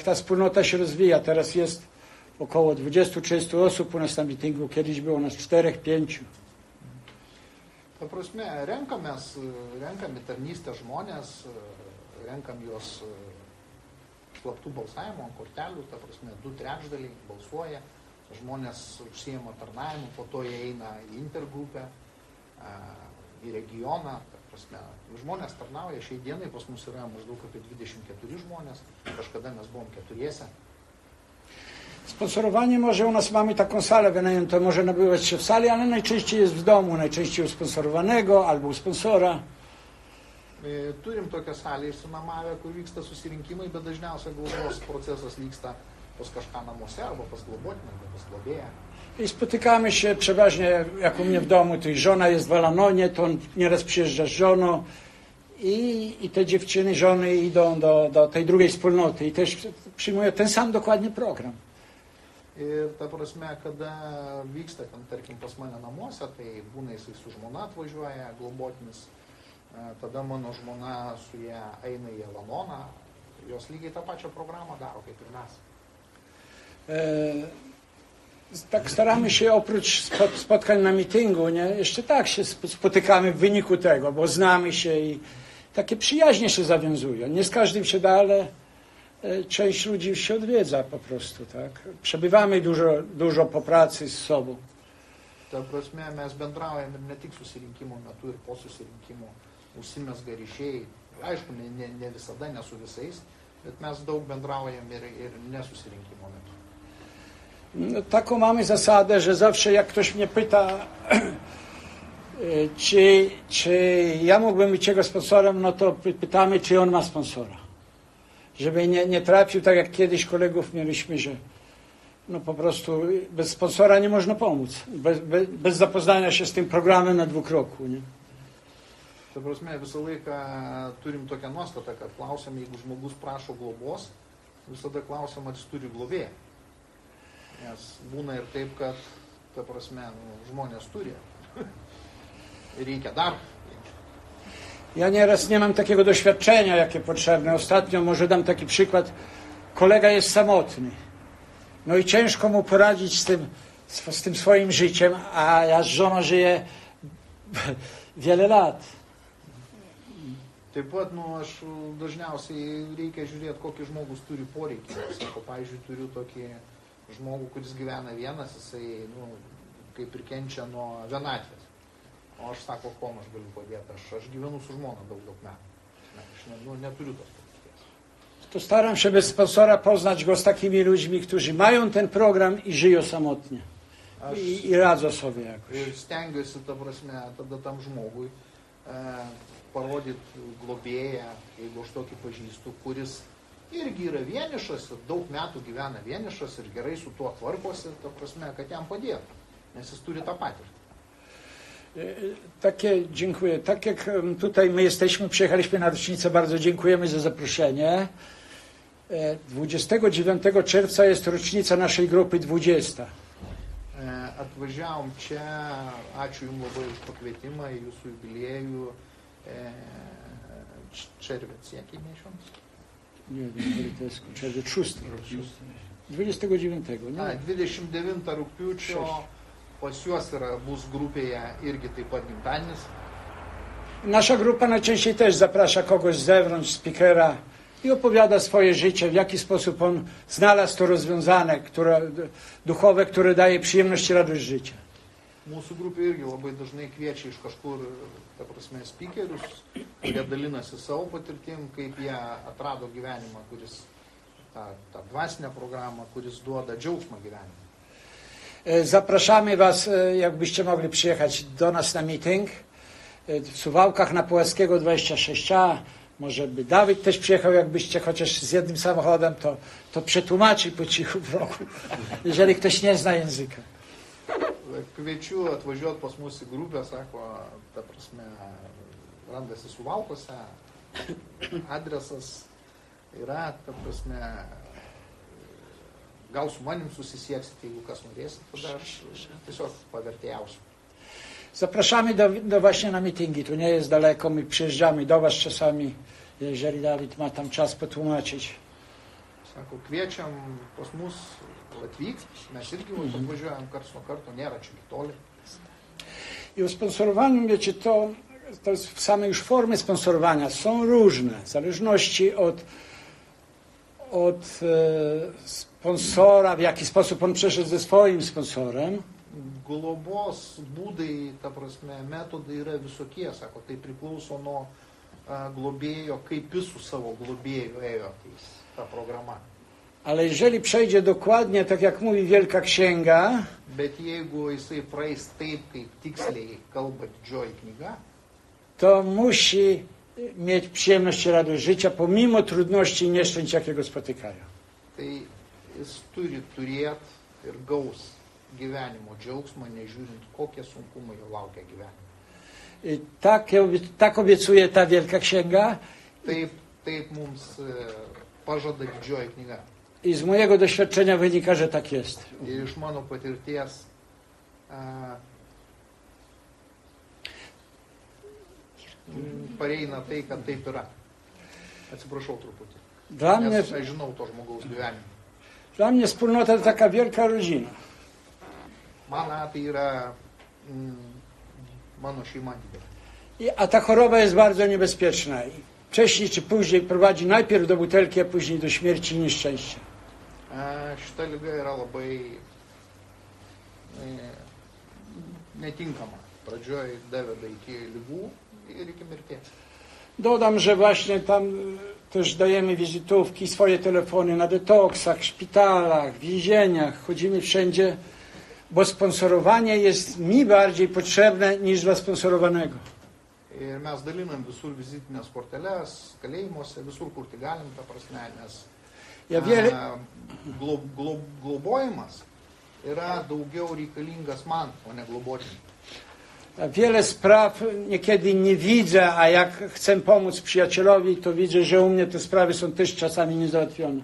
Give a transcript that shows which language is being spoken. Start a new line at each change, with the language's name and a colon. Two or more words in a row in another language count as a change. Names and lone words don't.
Polish: Ta wspólnota się rozwija, teraz jest około 20-30 osób u nas na mitingu, kiedyś było nas 4-5.
Lithuanian: Ta prasme, renkami tarnystę žmonės, renkam juos slaptų balsavimo ant kortelių, ta prasme, 2/3 balsuoja, žmonės užsiema tarnavimu, po to jie eina į intergrupę, į regioną, ta prasme, žmonės tarnauja, šiai dienai pas mus yra maždaug apie 24 žmonės, kažkada mes buvom 4.
Polish: Sponsorowanie może u nas mamy taką salę wynajętą, może nabywać się w sali, ale najczęściej jest w domu, najczęściej u sponsorowanego albo u sponsora.
Lithuanian: Turim tokią salę išsinuomavę, kur vyksta susirinkimai, bet dažniausiai globos procesas vyksta pas kažką namuose, albo pas globotinę, albo pas globėją.
Polish: I spotykamy się przeważnie, jak u mnie w domu, to i żona jest w Alanonie, to on nieraz przyjeżdża z żoną i te dziewczyny, żony idą do tej drugiej wspólnoty i też przyjmują ten sam dokładnie program.
Lithuanian: Ir ta prasme, kada vyksta ten, tarkim, pas mane namuose, tai būna jisai su žmona atvažiuoja, globotinis, tada mano žmona su ją eina į Alanoną, jos lygiai tą pačią programą daro kaip ir mes.
Polish: Tak staramy się oprócz spotkań na mityngu, nie? Jeszcze tak się spotykamy w wyniku tego, bo znamy się i takie przyjaźnie się zawiązują. Nie z każdym się da, ale część ludzi się odwiedza po prostu, tak? Przebywamy dużo po pracy z sobą.
Lithuanian: Ta prasme, mes bendraujam ir ne tik susirinkimo metu, ir po susirinkimo užsimezga ryšiai. Aišku, ne visada, ne su visais, bet mes daug bendraujam ir nesusirinkimo metu.
Polish: No, taką mamy zasadę, że zawsze jak ktoś mnie pyta, czy ja mógłbym być jego sponsorem, no to pytamy, czy on ma sponsora. Żeby nie trafił tak jak kiedyś kolegów mieliśmy, że no po prostu bez sponsora nie można pomóc. Bez zapoznania się z tym programem na 2 kroku. Nie?
Lithuanian: Ta prasme, visą laiką turim tokią nuostatą, kad klausim, jeigu žmogus prašo globos, visada klausim, ar jis turi globėją. Nes būna ir taip, kad, ta prasme, žmonės turi. Reikia dar.
Polish: Ja nieraz nie mam takiego doświadczenia, jakie potrzebne. Ostatnio może dam taki przykład. Kolega jest samotny. No i ciężko mu poradzić z tym swoim życiem, a ja z żoną żyję wiele lat.
Lithuanian: Taip pat, aš dažniausiai reikia žiūrėti, kokį žmogus turi poreikį. Sako, pavyzdžiui, turiu tokį žmogų, kuris gyvena vienas, jisai, kaip ir kenčia nuo vienatvės. O aš sako, kuom aš galiu padėti. Aš gyvenu su žmona daug metų. Aš neturiu tos patirties.
Polish: To staram się bez sponsora poznać go z takimi ludźmi, którzy mają ten program i żyją samotnie. I radzą sobie jakoś.
Lithuanian: Ir stengiuosi, ta prasme, tada tam žmogui parodyti globėją, jeigu aš tokį pažįstu, kuris irgi yra vienišas, daug metų gyvena vienišas ir gerai su tuo tvarkosi, ta prasme, kad jam padėtų, nes jis turi tą patirtį.
Polish: Dziękuję. Tak jak tutaj my przyjechaliśmy na rocznicę, bardzo dziękujemy za zaproszenie. 29 czerwca jest rocznica naszej grupy 20.
Lithuanian: Atvažiavom čia, ačiū Jums labai už pakvietimą į Jūsų jubiliejų
Polish: czerwiec, jaki miesiąc? Nie wiem, to jest czerwiec 6. 29, nie?
Lithuanian: 29 rugpjūčio pas juos bus grupėje irgi taip pat gimtadienis.
Polish: Nasza grupa najczęściej też zaprasza kogoś z zewnątrz, speakera i opowiada swoje życie, w jaki sposób on znalazł to rozwiązane, duchowe, które daje przyjemność i radość życia.
Lithuanian: Mūsų grupė irgi labai dažnai kviečia iš kažkur, ta prasme, speakerius, kurie dalinasi savo patirtim, kaip jie atrado gyvenimą, kuris, tą dvasinę programą, kuris duoda džiaugsmą gyvenimą.
Polish: Zapraszamy Was, jakbyście mogli przyjechać do nas na meeting w Suwałkach na Puławskiego 26A. Może by Dawid też przyjechał, jakbyście chociaż z jednym samochodem, to przetłumaczy po cichu w roku, jeżeli ktoś nie zna języka.
Lithuanian: Kviečiu atvažiuoti pas mus į grupę, sako, ta prasme, randasi Suvalkuose, adresas yra, ta prasme, gal su manim susisieksit, jeigu kas norėsit, tada aš tiesiog pavertėjausiu.
Polish: Zapraszamy właśnie na meetingi, tu nie jest daleko, my przyjeżdżamy do Was czasami, jeżeli Dawid ma tam czas potłumaczyć.
Lithuanian: Sako, kviečiam pas mus atvykti, mes irgi atvažiuojam karts nuo karto, nėra čia toli.
Polish: I o sponsorowaniu, wiecie, to jest same już formy sponsorowania są różne, w zależności od sponsora, w jaki sposób on przeszedł ze swoim sponsorem.
Lithuanian: Globos būdai, ta prasme, metodai yra visokie, sako, tai priklauso nuo globėjo, kaip jis su savo globėju ėjo ta programa.
Polish: Ale jeżeli przejdzie dokładnie, tak jak mówi Wielka Księga,
Lithuanian: Bet jeigu jisai praeis taip, kaip tiksliai kalba didžioji knyga,
Polish: to musi mieć przyjemność i radość życia, pomimo trudności i nieszczęść, jakie go spotykają.
Lithuanian: tai jis turi turėti ir gaus gyvenimo džiaugsmą, nežiūrint, kokie sunkumai jo laukia gyvenime.
Polish: I tak obiecuje ta Wielka Księga.
Lithuanian: Taip mums pažada didžioji knyga.
Polish: I z mojego doświadczenia wynika, że tak jest.
Lithuanian: Ir iš mano patirties pareina tai, kad taip yra. Atsiprašau truputį. Nes aš žinau to žmogaus gyvenimą.
Polish: Dla mnie wspólnota to taka wielka rodzina.
Lithuanian: Man tai yra mano šeima didelė.
Polish: A ta choroba jest bardzo niebezpieczna. I wcześniej czy później prowadzi najpierw do butelki, a później do śmierci i nieszczęścia.
Lithuanian: Šita liga yra labai netinkama. Pradžioje daveda iki ligų ir iki mirties.
Polish: Dodam, że właśnie tam też dajemy wizytówki, swoje telefony na detoksach, szpitalach, więzieniach. Chodzimy wszędzie, bo sponsorowanie jest mi bardziej potrzebne niż dla sponsorowanego.
Lithuanian: Ir mes dalinam visur vizitinės korteles, kalėjimuose, visur, kur tai galim, ta prasme, nes globojimas yra daugiau reikalingas man, o ne globotiniui.
Polish: Wiele spraw niekiedy nie widzę, a jak chcę pomóc przyjacielowi, to widzę, że u mnie te sprawy są też czasami niezałatwione.